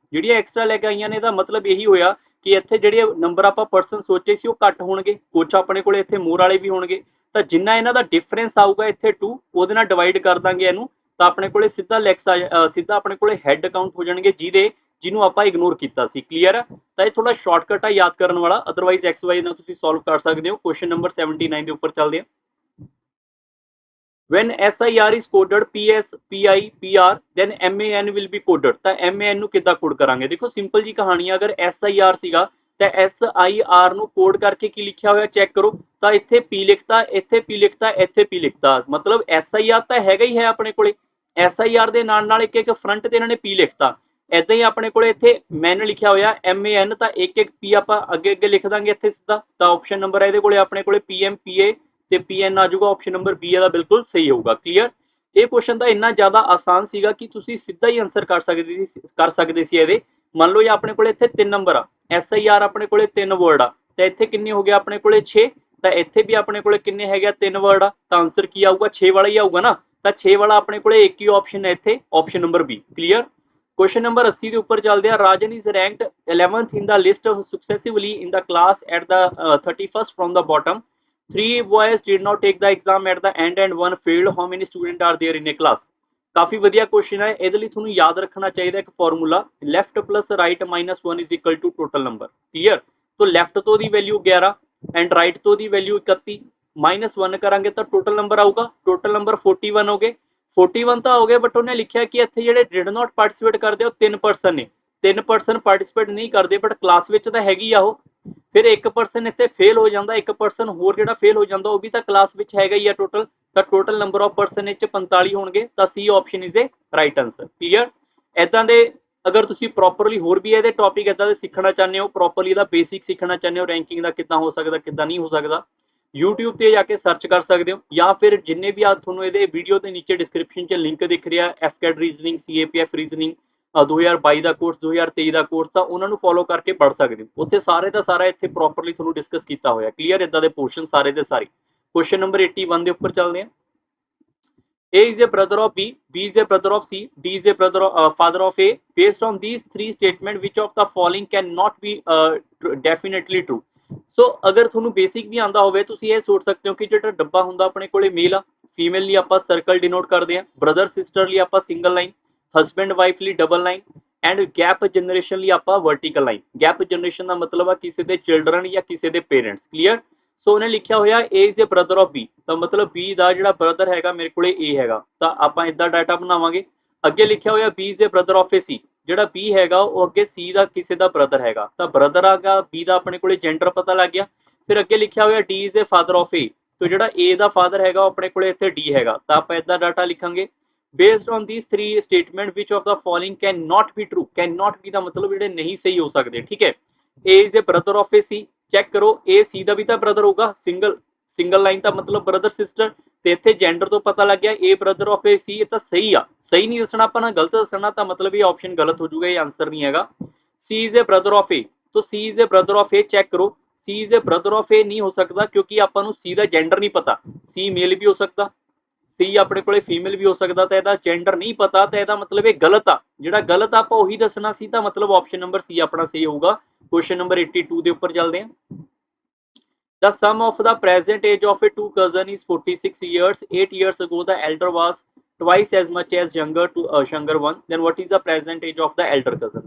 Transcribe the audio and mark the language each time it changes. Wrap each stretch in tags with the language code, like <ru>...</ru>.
<pa>ਜਿਹੜੀਆਂ extra leg ਆਈਆਂ ਨੇ ਇਹਦਾ ਮਤਲਬ ਇਹੀ ਹੋਇਆ ਕਿ ਇੱਥੇ ਜਿਹੜੇ ਨੰਬਰ ਆਪਾਂ ਪਰਸਨ ਸੋਚੇ ਸੀ ਉਹ ਘੱਟ ਹੋਣਗੇ, ਕੁਛ ਆਪਣੇ ਕੋਲੇ ਇੱਥੇ ਮੋਰ ਵਾਲੇ ਵੀ ਹੋਣਗੇ, ਤਾਂ ਜਿੰਨਾ ਇਹਨਾਂ ਦਾ ਡਿਫਰੈਂਸ ਆਊਗਾ ਇੱਥੇ 2 ਉਹਦੇ ਨਾਲ ਡਿਵਾਈਡ ਕਰ ਦਾਂਗੇ ਇਹਨੂੰ, ਤਾਂ ਆਪਣੇ ਕੋਲੇ ਸਿੱਧਾ ਸਿੱਧਾ ਆਪਣੇ ਕੋਲੇ ਹੈਡ ਕਾਊਂਟ ਹੋ ਜਾਣਗੇ ਜਿਹਨੂੰ ਆਪਾਂ ਇਗਨੋਰ ਕੀਤਾ ਸੀ। ਕਲੀਅਰ ਹੈ? ਤਾਂ ਇਹ ਥੋੜਾ ਸ਼ਾਰਟਕਟ ਆ ਯਾਦ ਕਰਨ ਵਾਲਾ, ਅਦਰਵਾਈਜ਼ ਐਕਸ ਵਾਈ ਨਾਲ ਤੁਸੀਂ ਸੋਲਵ ਕਰ ਸਕਦੇ ਹੋ। ਕੁਐਸਚਨ ਨੰਬਰ 79 ਦੇ ਉੱਪਰ ਚੱਲਦੇ ਹਾਂ।</pa> <en>when SIR is coded PS PI PR then MAN will be coded,</en> <pa>ਤਾਂ MAN ਨੂੰ ਕਿੱਦਾਂ ਕੋਡ ਕਰਾਂਗੇ? ਦੇਖੋ ਸਿੰਪਲ ਜੀ ਕਹਾਣੀ ਆ, ਅਗਰ SIR ਸੀਗਾ ਤਾਂ SIR ਨੂੰ ਕੋਡ ਕਰਕੇ ਕੀ ਲਿਖਿਆ ਹੋਇਆ ਚੈੱਕ ਕਰੋ, ਤਾਂ ਇੱਥੇ P ਲਿਖਤਾ, ਇੱਥੇ P ਲਿਖਤਾ, ਇੱਥੇ P ਲਿਖਤਾ, ਮਤਲਬ SIR ਤਾਂ ਹੈਗਾ ਹੀ ਹੈ ਆਪਣੇ ਕੋਲੇ। SIR ਦੇ ਨਾਲ ਇੱਕ ਇੱਕ ਫਰੰਟ ਤੇ ਇਹਨਾਂ ਨੇ P ਲਿਖਤਾ, ਏਦਾਂ ਹੀ ਆਪਣੇ ਕੋਲੇ ਇੱਥੇ ਮੈਨ ਲਿਖਿਆ ਹੋਇਆ MAN, ਤਾਂ ਇੱਕ P ਆਪਾਂ ਅੱਗੇ ਲਿਖ ਦਾਂਗੇ ਇੱਥੇ ਸਿੱਧਾ, ਤਾਂ ਆਪਸ਼ਨ ਨੰਬਰ ਇਹਦੇ ਕੋਲੇ ਆਪਣੇ ਕੋਲੇ PM PA ਤੇ PN ਆ ਜਾਊਗਾ, ਆਪਸ਼ਨ ਨੰਬਰ B ਇਹਦਾ ਬਿਲਕੁਲ ਸਹੀ ਹੋਊਗਾ। ਕਲੀਅਰ? ਇਹ ਕੁਐਸਚਨ ਤਾਂ ਇੰਨਾ ਜ਼ਿਆਦਾ ਆਸਾਨ ਸੀਗਾ ਕਿ ਤੁਸੀਂ ਸਿੱਧਾ ਹੀ ਆਨਸਰ ਕਰ ਸਕਦੇ ਸੀ ਇਹਦੇ। ਮੰਨ ਲਓ ਇਹ ਆਪਣੇ ਕੋਲੇ ਇੱਥੇ 3 ਨੰਬਰ ਆ, SIR ਆਪਣੇ ਕੋਲੇ 3 ਵਰਡ ਆ, ਤਾਂ ਇੱਥੇ ਕਿੰਨੇ ਹੋ ਗਏ ਆਪਣੇ ਕੋਲੇ 6, ਤਾਂ ਇੱਥੇ ਵੀ ਆਪਣੇ ਕੋਲੇ ਕਿੰਨੇ ਹੈਗੇ 3 ਵਰਡ ਆ, ਤਾਂ ਆਨਸਰ ਕੀ ਆਊਗਾ 6 ਵਾਲਾ ਹੀ ਆਊਗਾ ਨਾ, ਤਾਂ 6 ਵਾਲਾ ਆਪਣੇ ਕੋਲੇ ਇੱਕ ਹੀ ਆਪਸ਼ਨ ਹੈ ਇੱਥੇ, option number B। Clear? Question number 80 ਦੇ ਉੱਪਰ ਚੱਲਦੇ ਆ।</pa> <en>Rajan is ranked 11th in the list successively in the class at the 31st from the bottom. 3 boys did not take the exam at the end and 1 failed. How many students are there in a class?</en> <pa>ਕਾਫੀ ਵਧੀਆ question ਹੈ। ਇਹਦੇ ਲਈ ਤੁਹਾਨੂੰ ਯਾਦ ਰੱਖਣਾ ਚਾਹੀਦਾ ਇੱਕ formula, left plus right minus 1 is equal to total number. Clear? ਤਾਂ ਲੈਫਟ ਤੋਂ ਦੀ ਵੈਲਿਊ 11 ਐਂਡ ਰਾਈਟ ਤੋਂ ਦੀ ਵੈਲਿਊ 31, ਮਾਈਨਸ 1 ਕਰਾਂਗੇ ਤਾਂ ਟੋਟਲ ਨੰਬਰ ਆਊਗਾ, ਟੋਟਲ ਨੰਬਰ 41 ਹੋ ਗਏ। 41 ਤਾਂ ਹੋ ਗਏ, ਬਟ ਉਹਨੇ ਲਿਖਿਆ ਕਿ ਇੱਥੇ ਜਿਹੜੇ ਡਿਡ ਨਾਟ ਪਾਰਟਿਸਿਪੇਟ ਕਰਦੇ ਉਹ 3% ਨੇ, 3% ਪਾਰਟਿਸਿਪੇਟ ਨਹੀਂ ਕਰਦੇ ਬਟ ਕਲਾਸ ਵਿੱਚ ਤਾਂ ਹੈਗੀ ਆ ਉਹ। ਫਿਰ 1% ਇੱਥੇ ਫੇਲ ਹੋ ਜਾਂਦਾ, 1% ਹੋਰ ਜਿਹੜਾ ਫੇਲ ਹੋ ਜਾਂਦਾ ਉਹ ਵੀ ਤਾਂ ਕਲਾਸ ਵਿੱਚ ਹੈਗਾ ਹੀ ਆ ਟੋਟਲ, ਤਾਂ ਟੋਟਲ ਨੰਬਰ ਆਫ ਪਰਸਨ ਵਿੱਚ 45 ਹੋਣਗੇ, ਤਾਂ C option is a right answer. Clear? ਇਦਾਂ ਦੇ ਅਗਰ ਤੁਸੀਂ ਪ੍ਰੋਪਰਲੀ ਹੋਰ ਵੀ ਇਹਦੇ ਟੌਪਿਕ ਇਦਾਂ ਦੇ ਸਿੱਖਣਾ ਚਾਹੁੰਦੇ ਹੋ, ਪ੍ਰੋਪਰਲੀ ਦਾ ਬੇਸਿਕ ਸਿੱਖਣਾ ਚਾਹੁੰਦੇ ਹੋ, ਰੈਂਕਿੰਗ ਦਾ ਕਿੱਦਾਂ ਹੋ ਸਕਦਾ ਕਿੱਦਾਂ ਨਹੀਂ ਹੋ ਸਕਦਾ, YouTube ਤੇ ਜਾ ਕੇ ਸਰਚ ਕਰ ਸਕਦੇ ਹੋ, ਜਾਂ ਫਿਰ ਜਿੰਨੇ ਵੀ ਆ ਤੁਹਾਨੂੰ ਇਹਦੇ ਵੀਡੀਓ ਦੇ ਨੀਚੇ ਡਿਸਕ੍ਰਿਪਸ਼ਨ 'ਚ ਲਿੰਕ ਦਿਖ ਰਿਹਾ FCAT ਰੀਜ਼ਨਿੰਗ, CAPF ਰੀਜ਼ਨਿੰਗ 2022 ਦਾ ਕੋਰਸ, 2023 ਦਾ ਕੋਰਸ, ਤਾਂ ਉਹਨਾਂ ਨੂੰ ਫੋਲੋ ਕਰਕੇ ਪੜ੍ਹ ਸਕਦੇ ਹੋ। ਉੱਥੇ ਸਾਰੇ ਦਾ ਸਾਰਾ ਇੱਥੇ ਪ੍ਰੋਪਰਲੀ ਤੁਹਾਨੂੰ ਡਿਸਕਸ ਕੀਤਾ ਹੋਇਆ। ਕਲੀਅਰ? ਇਦਾਂ ਦੇ ਪੋਰਸ਼ਨ ਸਾਰੇ ਦੇ ਸਾਰੇ। ਕੁਐਸਚਨ ਨੰਬਰ 81 ਦੇ ਉੱਪਰ ਚੱਲਦੇ ਹਾਂ।</pa> <en>A is a brother of B, B is a brother of C, D is a father of A. Based on these 3 statements, which of the following cannot be definitely true?</en> <pa>ਸੋ ਅਗਰ ਤੁਹਾਨੂੰ basic ਵੀ ਆਂਦਾ ਹੋਵੇ, ਤੁਸੀਂ ਇਹ ਸੋਚ ਸਕਦੇ ਹੋ ਕਿ ਜਿਹੜਾ ਡੱਬਾ ਹੁੰਦਾ ਆਪਣੇ ਕੋਲੇ ਮੇਲ ਆ, ਫੀਮੇਲ ਲਈ ਆਪਾਂ ਸਰਕਲ ਡਿਨੋਟ ਕਰਦੇ ਆ, ਬ੍ਰਦਰ ਸਿਸਟਰ ਲਈ ਆਪਾਂ ਸਿੰਗਲ ਲਾਈਨ, ਹਸਬੈਂਡ ਵਾਈਫ ਲਈ double line, and gap generation ਲਈ ਆਪਾਂ ਵਰਟੀਕਲ ਲਾਈਨ। ਗੈਪ ਜਨਰੇਸ਼ਨ ਦਾ ਮਤਲਬ ਆ ਕਿਸੇ ਦੇ ਚਿਲਡਰਨ ਜਾਂ ਕਿਸੇ ਦੇ ਪੇਰੈਂਟਸ। ਕਲੀਅਰ? ਸੋ ਉਹਨੇ ਲਿਖਿਆ ਹੋਇਆ</pa> <en>A is a brother of B,</en> <pa>ਤਾਂ ਮਤਲਬ B ਦਾ ਜਿਹੜਾ ਬ੍ਰਦਰ ਹੈਗਾ ਮੇਰੇ ਕੋਲੇ A ਹੈਗਾ, ਤਾਂ ਆਪਾਂ ਇਦਾਂ ਡਾਟਾ ਬਣਾਵਾਂਗੇ। ਅੱਗੇ ਲਿਖਿਆ ਹੋਇਆ</pa> <en>B is a brother of a C,</en> <pa>ਜਿਹੜਾ B ਹੈਗਾ ਉਹ ਅੱਗੇ C ਦਾ ਕਿਸੇ ਦਾ ਬ੍ਰਦਰ ਹੈਗਾ, ਤਾਂ ਬ੍ਰਦਰ ਆਗਾ B ਦਾ ਆਪਣੇ ਕੋਲੇ ਜੈਂਡਰ ਪਤਾ ਲੱਗ ਗਿਆ। ਫਿਰ ਅੱਗੇ ਲਿਖਿਆ ਹੋਇਆ</pa> <en>D is a father of A,</en> <pa>ਤਾਂ ਜਿਹੜਾ A ਦਾ ਫਾਦਰ ਹੈਗਾ ਉਹ ਆਪਣੇ ਕੋਲੇ ਇੱਥੇ D ਹੈਗਾ, ਤਾਂ ਆਪਾਂ ਇਦਾਂ ਡਾਟਾ ਲਿਖਾਂਗੇ।</pa> <en>Based on these 3 statements, which of the following cannot be true?</en> <pa>cannot be ਦਾ ਮਤਲਬ ਜਿਹੜੇ ਨਹੀਂ ਸਹੀ ਹੋ ਸਕਦੇ। ਠੀਕ ਹੈ?</pa> <en>A is a brother of a C,</en> <pa>check ਕਰੋ A C ਦਾ ਵੀ ਤਾਂ ਬ੍ਰਦਰ ਹੋਊਗਾ, ਸਿੰਗਲ ਲਾਈਨ ਦਾ ਮਤਲਬ ਬ੍ਰਦਰ ਸਿਸਟਰ, ਤੇ ਇੱਥੇ ਜੈਂਡਰ ਤੋਂ ਪਤਾ ਲੱਗ ਗਿਆ</pa> <en>A brother of a C,</en> <pa>ਇਹ ਤਾਂ ਸਹੀ ਆ, ਸਹੀ ਨਹੀਂ ਦੱਸਣਾ ਆਪਾਂ ਨਾ ਗਲਤ ਦੱਸਣਾ, ਤਾਂ ਮਤਲਬ ਇਹ ਆਪਸ਼ਨ ਗਲਤ ਹੋ ਜਾਊਗਾ, ਇਹ ਆਨਸਰ ਨਹੀਂ ਹੈਗਾ।</pa> <en>C is a brother of A,</en> <pa>ਤਾਂ C is a brother of A check ਕਰੋ, C is a brother of A ਨਹੀਂ ਹੋ ਸਕਦਾ ਕਿਉਂਕਿ ਆਪਾਂ ਨੂੰ C ਦਾ ਜੈਂਡਰ ਨਹੀਂ ਪਤਾ, C ਮੇਲ ਵੀ ਹੋ ਸਕਦਾ, C ਆਪਣੇ ਕੋਲੇ ਫੀਮੇਲ ਵੀ ਹੋ ਸਕਦਾ, ਤਾਂ ਇਹਦਾ ਜੈਂਡਰ ਨਹੀਂ ਪਤਾ, ਤਾਂ ਇਹਦਾ ਮਤਲਬ ਇਹ ਗਲਤ ਆ, ਜਿਹੜਾ ਗਲਤ ਆਪਾਂ ਉਹੀ ਦੱਸਣਾ ਸੀ, ਤਾਂ ਮਤਲਬ ਆਪਸ਼ਨ ਨੰਬਰ C ਆਪਣਾ ਸਹੀ ਹੋਊਗਾ। ਕੁਐਸਚਨ ਨੰਬਰ 82 ਦੇ ਉੱਪਰ ਚੱਲਦੇ ਹਾਂ।</pa> <en>The sum of the present age of a two cousin is 46 years. 8 years ago, the elder was twice as much as younger one. Then what is the present age of the elder cousin?</en>